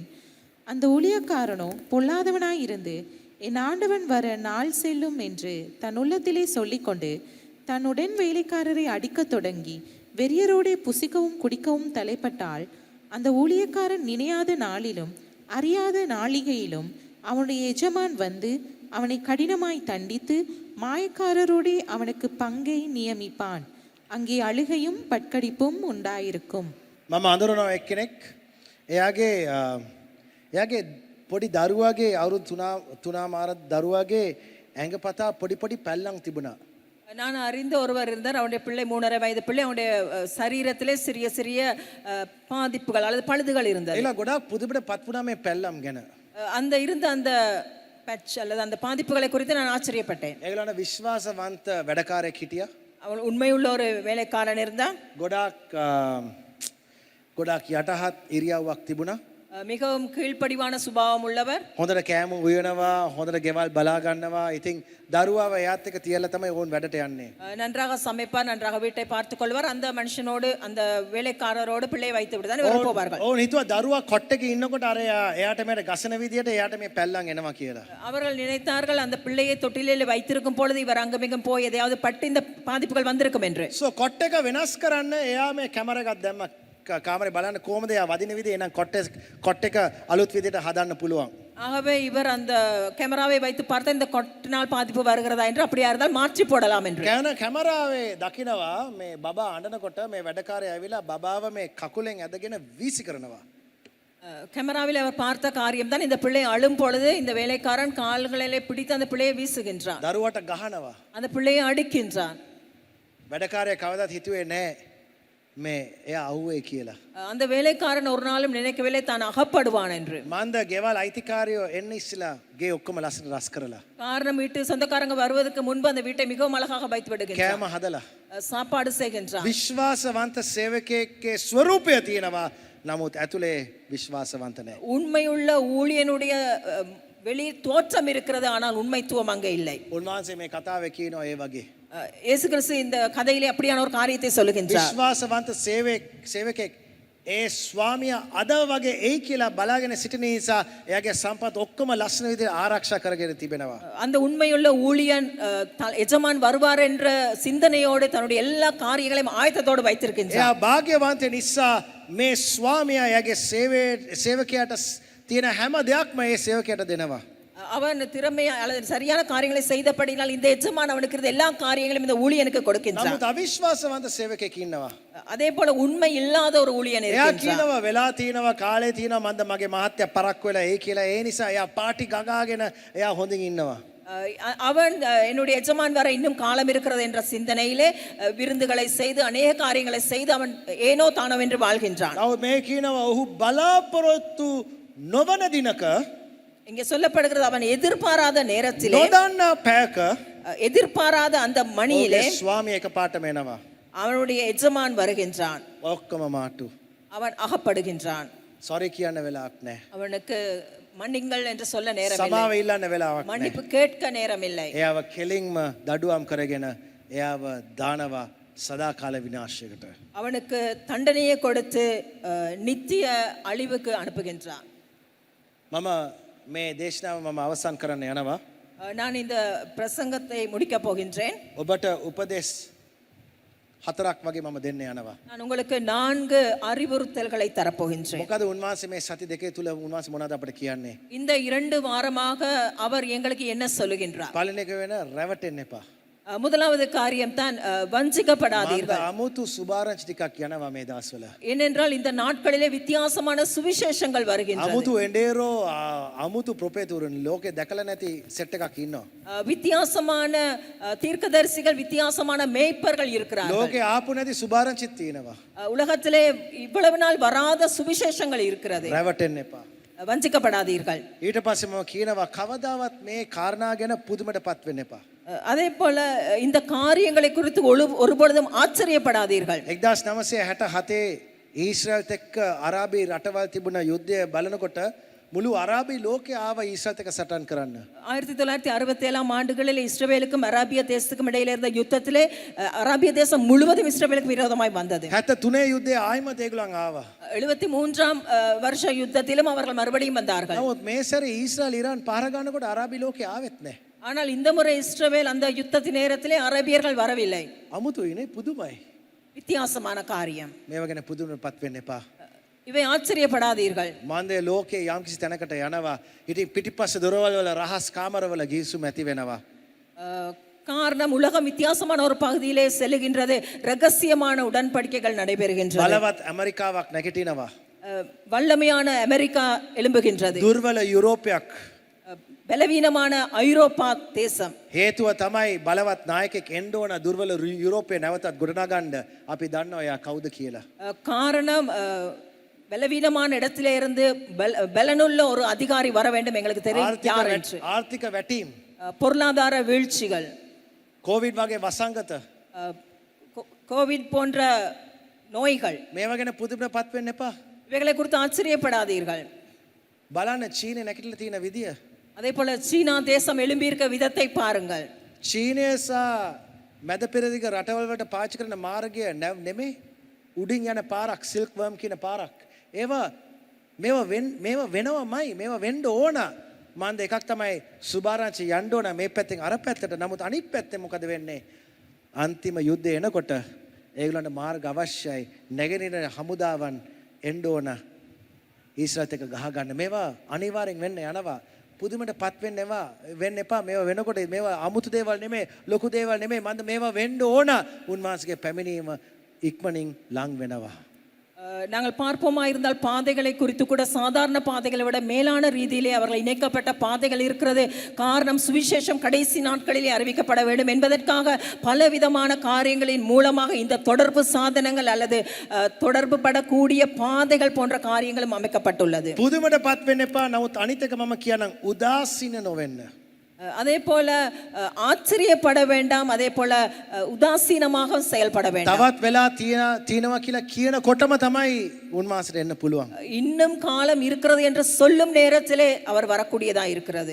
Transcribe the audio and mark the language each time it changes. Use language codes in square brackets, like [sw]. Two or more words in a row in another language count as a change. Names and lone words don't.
[ta] அந்த ஊழியக்காரனோ பொல்லாதவனாயிருந்து என் ஆண்டவன் வர நாள் செல்லும் என்று தன் உள்ளத்திலே சொல்லிக்கொண்டு தன்னுடன் வேலைக்காரரை அடிக்கத் தொடங்கி வெறியரோடே புசிக்கவும் குடிக்கவும் தலைப்பட்டால் அந்த ஊழியக்காரன் நினையாத நாளிலும் அறியாத நாளிகையிலும் அவனுடைய எஜமான் வந்து அவனை கடினமாய் தண்டித்து மாயக்காரரோடே அவனுக்கு பங்கை நியமிப்பான். அங்கே அழுகையும் பட்கடிப்பும் உண்டாயிருக்கும். [si] මම අඳුරනවා එක්කෙනෙක් එයාගේ පොඩි දරුවාගේ අවුරුදු 3 මාර දරුවාගේ ඇඟපතා පොඩි පොඩි පැල්ලම් තිබුණා. [ta] நான் அறிந்த ஒருவர் இருந்தார். அவருடைய பிள்ளை 3.5 வயது பிள்ளை. அவருடைய சரீரத்திலே சிறிய சிறிய பாதிப்புகள் அல்லது பழுதுகள் இருந்தது. [si] ඒලා ගොඩාක් පුදුමට පත් වුණා මේ පැල්ලම් ගැන. [ta] அந்த இருந்த அந்த பேட்ச் அல்லது அந்த பாதிப்புகளை குறித்து நான் ஆச்சரியப்பட்டேன். [si] ඒගොල්ලන්ට විශ්වාසවන්ත වැඩකාරයෙක් හිටියා. [ta] அவள் உண்மையுள்ள ஒரு வேலைக்காரன் இருந்தா. [si] ගොඩාක් යටහත් ඉරියව්වක් තිබුණා. [ta] மிகவும் கீழ்ப்படிவான சுபாவம் உள்ளவர். [si] හොඳට කෑම උයනවා, හොඳට ගෙවල් බලා ගන්නවා. ඉතින් දරුවාව එයාත් එක්ක තියලා තමයි ඕන් වැඩට යන්නේ. [ta] நன்றாக சமைப்பார், நன்றாக வீட்டை பார்த்துக் கொள்வார். அந்த மனுஷனோடு அந்த வேலைக்காரரோடு பிள்ளை வைத்து விட்டு தான் இவர் போவார்கள். [si] ඕන් හිතුවා දරුවා කොට්ටක ඉන්නකොට අර එයාට මේ ගසන විදියට එයාට මේ පැල්ලම් එනවා කියලා. [ta] அவர்கள் நினைத்தார்கள் அந்த பிள்ளையை தொட்டிலில் வைத்திருக்கும் பொழுது இவர் அங்கமிங்கும் போய் எதையாவது பட்டு இந்த பாதிப்புகள் வந்திருக்கும் என்று. [si] කොට්ටක වෙනස් කරන්න එයා මේ කැමරා එකක් දැම්මා කාමරේ බලන්න කොහමද යා වදින විදිහ එනම් කොට් එක අලුත් විදිහට හදන්න පුළුවන්. [ta] ஆகவே இவர் அந்த கேமராவை வைத்து பார்த்த இந்த கொட்டினால் பாதிப்பு வருகிறதா என்று அப்படியா இருந்தால் மாற்றி போடலாம் என்று [si] කැමරාවේ දකිනවා මේ බබා අඬනකොට මේ වැඩකාරයා ඇවිල්ලා බබාව මේ කකුලෙන් ඇදගෙන වීසි කරනවා. [ta] கேமராவில் அவர் பார்த்த காரியம் தான் இந்த பிள்ளை அழும் பொழுது இந்த வேலைக்காரன் கால்களிலே பிடித்து அந்த பிள்ளையை வீசுகின்றான், [si] දරුවට ගහනවා. [ta] அந்த பிள்ளையை அடிக்கின்றான். [si] වැඩකාරයා කවදාත් හිතුවේ නෑ මේ එයා අහුවේ කියලා. [ta] அந்த வேலைக்காரன் ஒரு நாளும் நினைக்கவில்லை தான் அகப்படுவான் என்று. [si] මන්ද ගෙවල් අයිතිකාරයෝ එන්න ඉස්සලා ගේ ඔක්කොම ලස්සන රස් කරලා [ta] காரணம் வீட்டு சொந்தக்காரங்க வருவதற்கு முன்பு அந்த வீட்டை மிகவும் அழகாக வைத்து விடுகின்றான், [si] කෑම හදලා [ta] சாப்பாடு செய்கின்றான். [si] විශ්වාසවන්ත සේවකයෙක්ගේ ස්වරූපය තියෙනවා. නමුත් ඇතුලේ විශ්වාසවන්ත නැහැ. [ta] உண்மையுள்ள ஊழியனுடைய வெளி தோற்றம் இருக்கிறது, ஆனால் உண்மைத்துவம் அங்கே இல்லை. [si] උන්වහන්සේ මේ කතාවේ කියනවා ඒ වගේ. [ta] இயேசு கிறிஸ்து இந்த கதையிலே அப்படியான ஒரு காரியத்தை சொல்லுகின்றார். [si] විශ්වාසවන්ත සේවකයෙක් ඒ ස්වාමියා අද වගේ එයි කියලා බලාගෙන සිටින නිසා එයාගේ සම්පත් ඔක්කොම ලස්සන විදිහට ආරක්ෂා කරගෙන තිබෙනවා. [ta] அந்த உண்மையுள்ள ஊழியன் எஜமான் வருவார் என்ற சிந்தனையோடு தன்னுடைய எல்லா காரியங்களையும் ஆயத்தத்தோடு வைத்திருக்கின்றார். [si] එයා භාග්‍යවන්ත නිසා මේ ස්වාමියා එයාගේ සේවකයාට තියෙන හැම දෙයක්ම ඒ සේවකයාට දෙනවා. [ta] அவன் திறமையா அல்லது சரியான காரியங்களை செய்தபடினால் இந்த எஜமான் அவனுக்கு இருந்த எல்லா காரியங்களையும் இந்த ஊழியனுக்கு கொடுக்கின்றான். [si] නමුත් අවිශ්වාසවන්ත සේවකයෙක් ඉන්නවා. [ta] அதே போல உண்மை இல்லாத ஒரு ஊழியன் [si] එයා [ta] இருக்கின்றான். [si] කියනවා වෙලා තියෙනවා කාලේ තියෙනවා මන්ද මගේ මහත්තයා පරක් වෙලා ඒ කියලා ඒ නිසා එයා පාටි ගගාගෙන එයා හොඳින් ඉන්නවා. [ta] அவன் என்னுடைய எஜமான் வர இன்னும் காலம் இருக்கிறது என்ற சிந்தனையிலே விருந்துகளை செய்து அநேக காரியங்களை செய்து அவன் ஏனோ தானோ என்று வாழ்கின்றான். [si] නමුත් මේ කියනවා ඔහු බලාපොරොත්තු නොවන දිනක [ta] இங்கே சொல்லப்படுகிறது அவன் எதிர்பாராத நேரத்திலே [si] නොදන්නා පැයක [ta] எதிர்பாராத அந்த மணியிலே [si] ඔහුගේ ස්වාමියා එකපාරටම එනවා. [ta] அவனுடைய எஜமான் வருகின்றான், [si] ඔක්කොම මාට්ටු. [ta] அவன் அகப்படுகின்றான். [si] සොරි කියන්න වෙලාවක් නැහැ. [ta] அவனுக்கு மன்னிங்கள் என்று சொல்ல நேரம் இல்லை, [si] සමාව ඉල්ලන්න වෙලාවක් නැහැ. [ta] மன்னிப்பு கேட்க நேரம் இல்லை. [si] එයාව කෙලින්ම දඩුවම් කරගෙන එයාව දානවා සදාකාල විනාශයකට. [ta] அவனுக்கு தண்டனையை கொடுத்து நித்திய அழிவுக்கு அனுப்புகின்றான். [si] මම මේ දේශනාව මම අවසන් කරන්න යනවා. [ta] நான் இந்த பிரசங்கத்தை முடிக்க போகின்றேன். [si] ඔබට උපදෙස් 4ක් වගේ මම දෙන්න යනවා. [ta] நான் உங்களுக்கு 4 அறிவுறுத்தல்களை தரப்போகின்றேன். [si] මොකද උන්වහන්සේ මේ සති දෙකේ තුල උන්වහන්සේ මොනවද අපිට කියන්නේ? [ta] இந்த 2 வாரமாக அவர் எங்களுக்கு என்ன சொல்லுகின்றார்? [si] පළවෙනි එක වෙන රැවටෙන්න එපා. [ta] முதலாவது காரியம் தான் வஞ்சிக்கப்படாதீர்கள். [si] අමුතු සුභාරංචි ටිකක් යනවා මේ දවස්වල. [ta] ஏனென்றால் இந்த நாட்களிலே வித்தியாசமான சுவிசேஷங்கள் வருகின்றன. [si] අමුතු එඬේරෝ අමුතු ප්‍රොපේතුරුන් ලෝකේ දැකලා නැති සෙට් එකක් ඉන්නවා. [ta] வித்தியாசமான தீர்க்கதரிசிகள், வித்தியாசமான மேய்ப்பர்கள் இருக்கிறார்கள். [si] ලෝකේ ආපු නැති සුභාරංචිත් තියෙනවා. [ta] உலகத்திலே இவ்வளவு நாள் வராத சுவிசேஷங்கள் இருக்கிறது. [si] රැවටෙන්න එපා. [ta] வஞ்சிக்கப்படாதீர்கள். [si] ඊට පස්සේ මම කියනවා කවදාවත් මේ කාරණා ගැන පුදුමටපත් වෙන්න එපා. [ta] அதே போல இந்த காரியங்களை குறித்து ஒருபொழுதும் ஆச்சரியப்படாதீர்கள். [si] 1967 ඊශ්‍රායලත් එක්ක අරාබි රටවල් තිබුණ යුද්ධය බලනකොට මුළු අරාබි ලෝකේ ආව ඊශ්‍රායලත් එක්ක සටන් කරන්න. [ta] 1967 ஆண்டுகளில் இஸ்ரவேலுக்கும் அரேபிய தேசத்துக்கும் இடையில இருந்த யுத்தத்திலே அரேபிய தேசம் முழுவதும் இஸ்ரவேலுக்கு விரோதமாய் வந்தது. [si] 73 யுද්ධයේ ආයිමත් ඒගොල්ලන් ආවා. [ta] 73ஆம் வருஷ யுத்தத்திலும் அவர்கள் மறுபடியும் வந்தார்கள். [si] නමුත් මේ සැරේ ඊශ්‍රායල් ඉරාන් පාර ගන්නකොට අරාබි ලෝකේ ආවෙත් නැහැ. [ta] ஆனால் இந்த முறை இஸ்ரவேல் அந்த யுத்தத்தின் நேரத்திலே அரேபியர்கள் வரவில்லை. [si] අමුතුයිනේ පුදුමයි. [ta] வித்தியாசமான காரியம். [si] මේව ගැන පුදුමටපත් වෙන්න එපා. [ta] இவை ஆச்சரியப்படாதீர்கள். [si] මන්දේ ලෝකේ යම්කිසි තැනකට යනවා. ඉතින් පිටිපස්ස දොරවල් වල රහස් කාමරවල ගිහිසුම ඇති වෙනවා. [ta] காரணம் உலகம் வித்தியாசமான ஒரு பகுதியிலே செல்லுகின்றது. ரகசியமான உடன்படிக்கைகள் நடைபெறுகின்றன. [si] බලවත් ඇමරිකාවක් නැගිටිනවා. [ta] வல்லமையான அமெரிக்கா எழும்புகின்றது. [si] දුර්වල යුරෝපයක්. [ta] பலவீனமான ஐரோப்பா தேசம். [si] හේතුව තමයි බලවත් නායකයෙක් එන්න ඕන දුර්වල යුරෝපේ නැවතත් ගොඩනගන්න. අපි දන්නවා එයා කවුද කියලා. [ta] காரணம் பலவீனமான இடத்திலே இருந்து பலனுள்ள ஒரு அதிகாரி வர வேண்டும். எங்களுக்கு தெரியும் யார் என்று. [si] ආර්ථික වැටීම්, [ta] பொருளாதார வீழ்ச்சிகள், [si] කොවිඩ් වගේ වසංගත, [ta] கோவிட் போன்ற நோய்கள், [si] මේව ගැන පුදුමටපත් වෙන්න එපා. [ta] இவைகளை குறித்து ஆச்சரியப்படாதீர்கள். [si] බලන්න චීනේ නැගිටලා තියෙන විදිය. [ta] அதே போல சீனா தேசம் எழும்பியிருக்க விதத்தை பாருங்கள். [si] චීනය සහ මැද පෙරදිග රටවල් වලට පාවිච්චි කරන මාර්ගය නෙමෙයි උඩින් යන පාරක්, [en] silk worm [si] කියන පාරක්. මේවා වෙනවමයි, මේවා වෙන්න ඕන. මන්ද එකක් තමයි සුභාරංචි යන්න ඕන මේ පැත්තෙන් අර පැත්තට. නමුත් අනිත් පැත්තෙන් මොකද වෙන්නේ? අන්තිම යුද්ධය එනකොට ඒගොල්ලන්ට මාර්ග අවශ්‍යයි. නැගෙනහිර හමුදාවන් එන්න ඕන. ඊශ්‍රායලත් එක්ක ගහ ගන්න. මේවා අනිවාර්යෙන් වෙන්න යනවා. පුදුමටපත් වෙන්න එපා. මේවා වෙනකොට මේවා අමුතු දේවල් නෙමෙයි, ලොකු දේවල් නෙමෙයි. මන්ද මේවා වෙන්න ඕන. උන්වහන්සේගේ පැමිණීම ඉක්මනින් ලං වෙනවා. [ta] நாங்கள் பார்ப்போமா இருந்தால் பாதைகளை குறித்து கூட சாதாரண பாதைகளை விட மேலான ரீதியிலே அவர்கள் இணைக்கப்பட்ட பாதைகள் இருக்கிறது. காரணம் சுவிசேஷம் கடைசி நாட்களிலே அறிவிக்கப்பட வேண்டும் என்பதற்காக பலவிதமான காரியங்களின் மூலமாக இந்த தொடர்பு சாதனங்கள் அல்லது தொடர்பு படக்கூடிய பாதைகள் போன்ற காரியங்களும் அமைக்கப்பட்டுள்ளது. [si] පුදුමටපත් වෙන්න එපා. නමුත් අනිත් එක මම කියනම් උදාසීන නොවෙන්න. [ta] அதே போல ஆச்சரியப்பட வேண்டாம், அதே போல உதாசீனமாக செயல்பட வேண்டாம். [si] තවත් වෙලා තියෙනවා කියලා කියනකොටම තමයි උන්වහන්සේට එන්න පුළුවන්. [ta] இன்னும் காலம் இருக்கிறது என்று சொல்லும் நேரத்திலே அவர் வரக்கூடியதா இருக்கிறது.